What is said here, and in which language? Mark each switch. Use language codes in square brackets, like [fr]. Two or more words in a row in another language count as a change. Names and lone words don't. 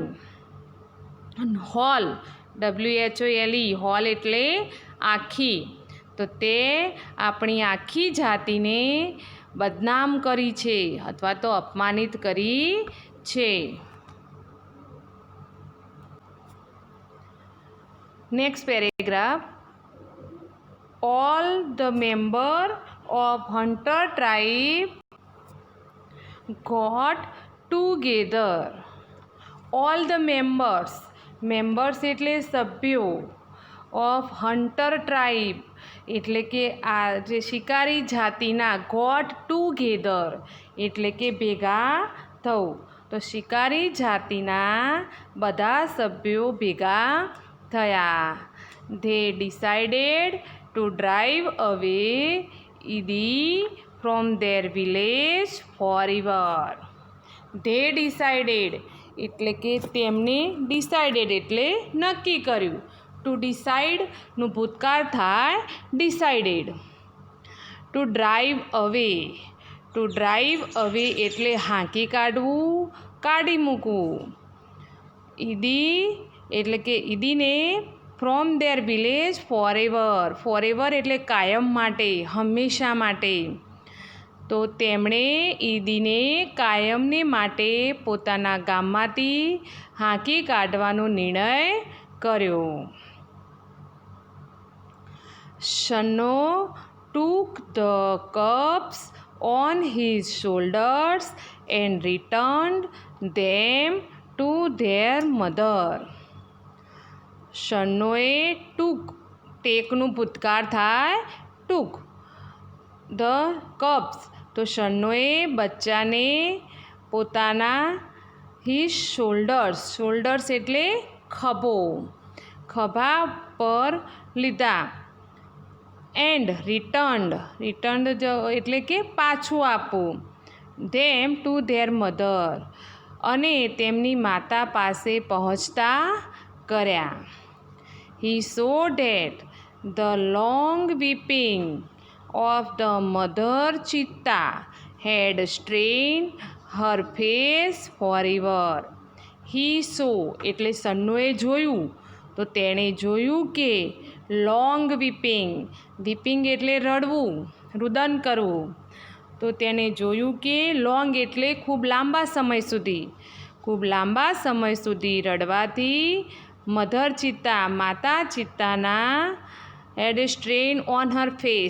[en] whole whole [gu] એટલે આખી. તો તે આપણી આખી જાતિને બદનામ કરી છે અથવા તો અપમાનિત કરી છે. નેક્સ્ટ પેરેગ્રાફ. [en] All the members of hunter tribe got together. All the members [gu] એટલે સભ્યો. [en] of hunter tribe [gu] એટલે કે આ જે શિકારી જાતિના. [en] got together [gu] એટલે કે ભેગા થવું. તો શિકારી જાતિના બધા સભ્યો ભેગા થયા. [en] They decided to drive away Idi from their village forever. They decided [gu] એટલે કે તેમણે ડિસાઇડેડ એટલે નક્કી કર્યું. [en] to decideનું [gu] ભૂતકાળ થાય ડિસાઇડેડ. [en] to drive away [gu] એટલે હાંકી કાઢવું, કાઢી મૂકવું. એટલે કે ઈદીને [en] from their village forever [gu] એટલે કાયમ માટે, હંમેશા માટે. તો તેમણે ઈદીને કાયમને માટે પોતાના ગામમાંથી હાંકી કાઢવાનો નિર્ણય કર્યો. [en] શનો took the cubs on his shoulders and returned them to their mother. [gu] શનોએ ટેકનું ભૂતકાળ થાય ટૂક. [en] the cubs [gu] તો શનોએ બચ્ચાને પોતાના [en] his shoulders [gu] એટલે ખભા પર લીધા. [en] and returned [gu] એટલે કે પાછું આપવું. [en] them to their mother [gu] અને તેમની માતા પાસે પહોંચતા કર્યા. [en] He saw that the long weeping of the mother cheetah had strained her face forever. He saw [gu] એટલે સન્નોએ જોયું. તો તેણે જોયું કે [en] long weeping [gu] એટલે રડવું, રુદન કરવું. તો તેને જોયું કે લોંગ એટલે ખૂબ લાંબા સમય સુધી રડવાથી [en] mother cheetah [gu] માતા ચિત્તાના [en] had strain on her face.